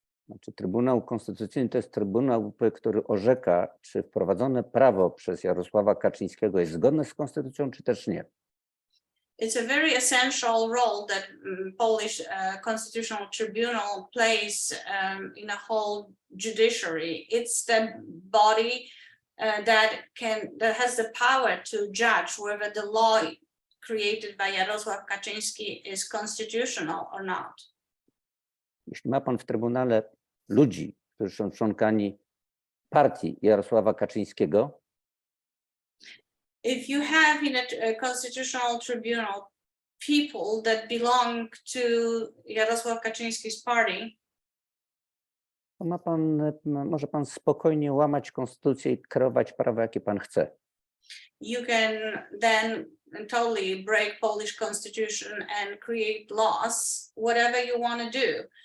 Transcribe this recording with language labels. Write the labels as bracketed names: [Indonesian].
[Polish] Znaczy, Trybunał Konstytucyjny to jest Trybunał, który orzeka, czy wprowadzone prawo przez Jarosława Kaczyńskiego jest zgodne z konstytucją, czy też nie. [English] It's a very essential role that Polish Constitutional Tribunal plays in a whole judiciary. It's the body that has the power to judge whether the law created by Jarosław Kaczyński is constitutional or not. [Polish] Jeśli ma pan w Trybunale ludzi, którzy są członkami partii Jarosława Kaczyńskiego, [English] If you have in a constitutional tribunal people that belong to Jarosław Kaczyński's party, [Polish] to może pan spokojnie łamać konstytucję i kreować prawo, jakie pan chce. [English] you can then totally break Polish constitution and create laws, whatever you want to do.